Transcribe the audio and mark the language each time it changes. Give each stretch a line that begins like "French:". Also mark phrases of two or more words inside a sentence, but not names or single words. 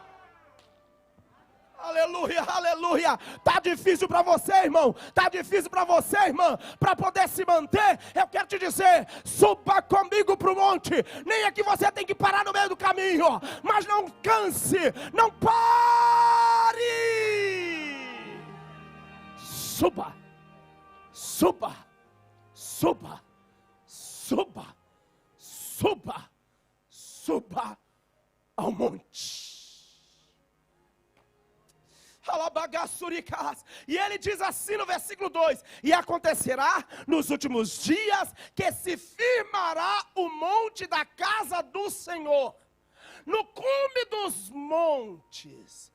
Portuguese: Aleluia, aleluia. Tá difícil para você, irmão. Tá difícil para você, irmã. Para poder se manter, eu quero te dizer: suba comigo para o monte. Nem é que você tem que parar no meio do caminho, mas não canse, não pare. Suba. Suba, suba, suba, suba, suba ao monte. E ele diz assim no versículo 2: e acontecerá nos últimos dias que se firmará o monte da casa do Senhor, no cume dos montes.